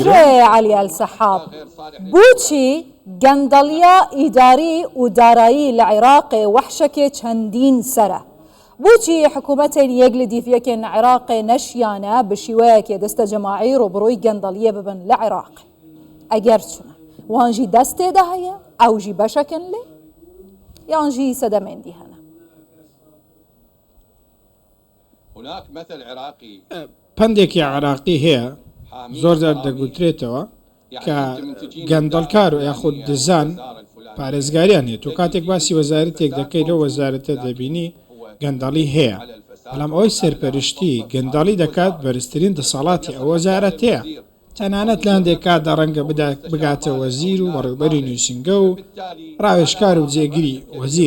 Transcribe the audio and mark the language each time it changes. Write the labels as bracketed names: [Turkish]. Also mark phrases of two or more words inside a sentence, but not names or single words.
[Kurdish] هێژێ عەلی ئەلسەحاب بۆچی گەندەڵیە ئیداری و دارایی لە عێراقێ وەحشەکێ چەندین سەرە بۆچی حکوومەتێن یەک لە دیڤیەکێن عێراقێ نەشیانە بە شێوەیەکێ دەستە جەماعی ڕۆبڕۆی گەندەڵیە ببن لە عێراق ئەگەر چونە وانژی دەستێدا هەیە ئەوژی بەشەکەن لێ یانژی سەدەمێندی هەنە. [Arabic] هناك مثل عراقي [Central Kurdish] پندێکی عراقی هەیە زۆر جار دەگوترێتەوە کە گەندەڵکار و یاخود دزان پارێزگاریان هێت و کاتێک باسی وەزارەتێک دەکەی لەو وەزارەتە دەبینی گەندەڵی هەیە بەڵام ئەوەی سەرپەرشتی گەندەڵی دەکات بەرزترین دەسەڵاتی ئەو وەزارەتەیە تەنانەت لاندێک کاتدا ڕەنگە بگاتە وەزیر و بەڕێوەبەری نووسنگە و ڕاوێژکار و جێگیری وەزیر